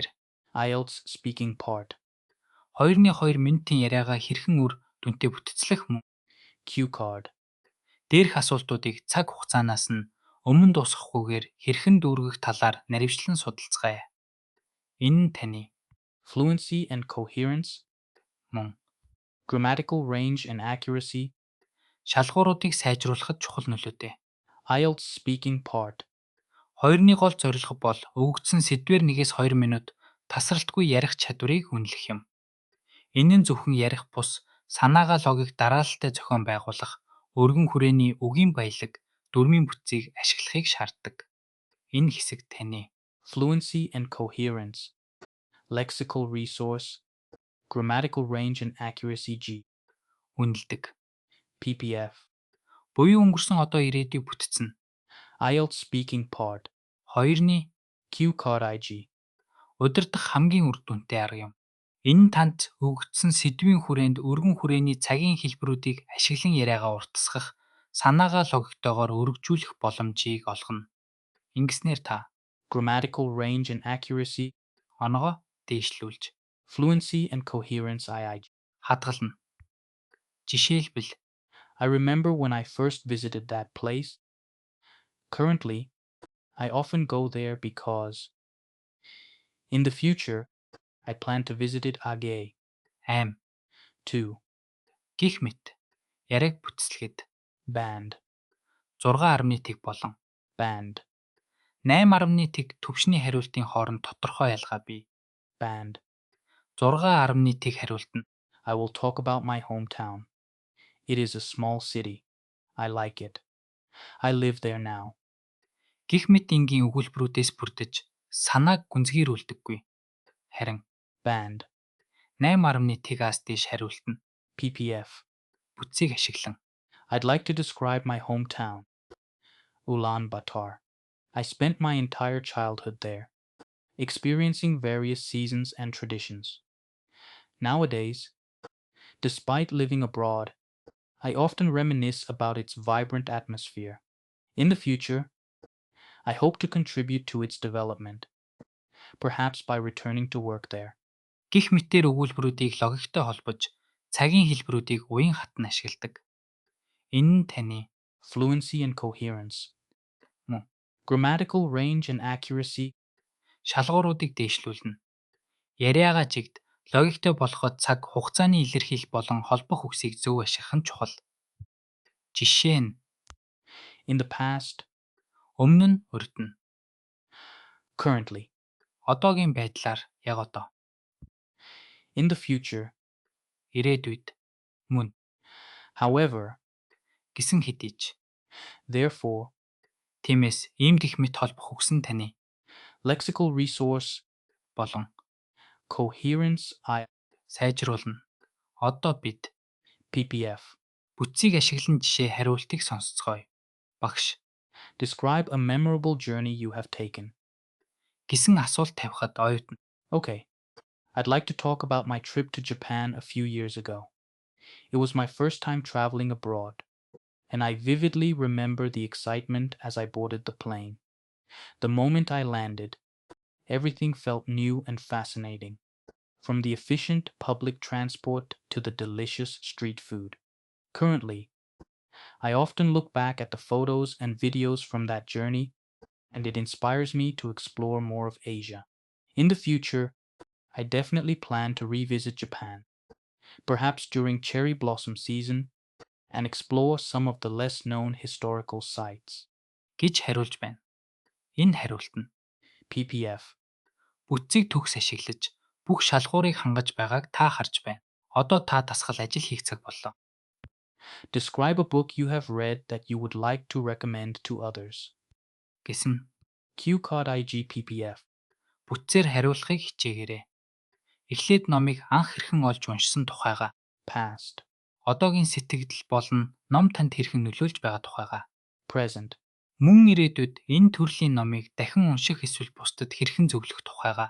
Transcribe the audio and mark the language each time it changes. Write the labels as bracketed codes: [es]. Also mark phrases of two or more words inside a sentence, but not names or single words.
[en] IELTS speaking part. [mn] 2-2 минутын яриагаа хэрхэн үр дүнтэй бүтцлэх мөн [en] Cue card. [mn] дээрх асуултуудыг цаг хугацаанаас нь өмнө дуусгахгүйгээр хэрхэн дүүргэх талаар наривчлан судалцгаая. Энэ нь таны [en] Fluency and coherence. [mn] мөн [en] Grammatical range and accuracy. [mn] шалгууруудыг сайжруулахад чухал нөлөөтэй. [en] IELTS speaking part. [mn] 2-ны гол зорилго бол өгөгдсөн сэдвээр 1-2 минут тасралтгүй ярих чадварыг үнэлэх юм. Энэ нь зөвхөн ярих бус, санаагаа логик дараалалтай зохион байгуулах, өргөн хүрээний үгийн баялаг, дүрмийн бүтцийг ашиглахыг шаарддаг. Энэ хэсэг таны [en] Fluency and coherence. Lexical resource. Grammatical range and accuracy G. [mn] үнэлдэг. PPF. Буюу өнгөрсөн одоо ирээдүйг бүтцэн. [en] IELTS speaking part. [mn] 2-ны [en] Cue card IG. [mn] удирдах хамгийн үр дүнтэй арга юм. Энэ танд өгөгдсөн сэдвийн хүрээнд өргөн хүрээний цагийн хэлбэрүүдийг ашиглан яриагаа уртасгах, санаагаа логиктойгоор өргөжүүлэх боломжийг олгоно. Ингэснээр та [en] Grammatical range and accuracy. [mn] оноогоо дээшлүүлж [en] Fluency and coherence IIG. [mn] хадгална. Жишээлбэл [en] I remember when I first visited that place. Currently, I often go there because in the future, I plan to visit it again. аим 2. [mn] гих мэт яриаг бүтцлэхэд Band. 6.1 тэг болон Band. 8.1 тэг төвшний хариултын хооронд тодорхой ялгаа бий. Band. 6.1 тэг хариулт нь [en] I will talk about my hometown. It is a small city. I like it. I live there now. [mn] гих мэт энгийн өгүүлбэрүүдээс бүрдэж санааг гүнзгийрүүлдэггүй. Харин Band. 8.1 тэгээс дээш хариулт нь PPF. бүтцийг ашиглан [en] I'd like to describe my hometown. Ulaanbaatar. I spent my entire childhood there, experiencing various seasons and traditions. Nowadays, despite living abroad, I often reminisce about its vibrant atmosphere. In the future, I hope to contribute to its development, perhaps by returning to work there. [mn] гих мэтээр өгүүлбэрүүдийг логиктой холбож цагийн хэлбэрүүдийг уян хатан ашигладаг. Энэ нь таны [en] Fluency and coherence. [mn] мөн [en] Grammatical range and accuracy. [mn] шалгууруудыг дээшлүүлнэ. Яриагаа чигт логиктой болгоход цаг хугацааны илэрхийлэл болон холбох үгсийг зөв ашиглах нь чухал. Жишээ нь [en] In the past, [mn] өмнө нь урд нь, currently. одоогийн байдлаар яг одоо, [en] In the future. [mn] ирээдүйд, мөн However, гэсэн хэдий ч. therefore. Тиймээс ийм гих мэт холбох үгс нь таны [en] Lexical resource. [mn] болон Coherence сайжруулна. Одоо бид PPF. бүтцийг ашиглан жишээ хариултыг сонсцгоё. Багш [en] Describe a memorable journey you have taken. [mn] гэсэн асуулт тавихад оюутан [en] Okay. I'd like to talk about my trip to Japan a few years ago. It was my first time traveling abroad, and I vividly remember the excitement as I boarded the plane. The moment I landed, everything felt new and fascinating, from the efficient public transport to the delicious street food. Currently, I often look back at the photos and videos from that journey, and it inspires me to explore more of Asia. In the future, I definitely plan to revisit Japan, perhaps during cherry blossom season, and explore some of the less known historical sites. [mn] гэж хариулж байна. Энэ хариулт нь PPF. бүтцийг төгс ашиглаж бүх шалгуурыг хангаж байгааг та харж байна. Одоо та дасгал ажил хийх цаг боллоо. [en] Describe a book you have read that you would like to recommend to others. [mn] Гэсэн [en] Cue card IG PPF. [mn] бүтцээр хариулахыг хичээгээрэй. Эхлээд номыг анх хэрхэн олж уншсан тухайгаа, Past. одоогийн сэтгэл болон ном танд хэрхэн нөлөөлж байгаа тухайгаа, Present. мөн ирээдүйд энэ төрлийн номыг дахин унших эсвэл бусдад хэрхэн зөвлөх тухайгаа,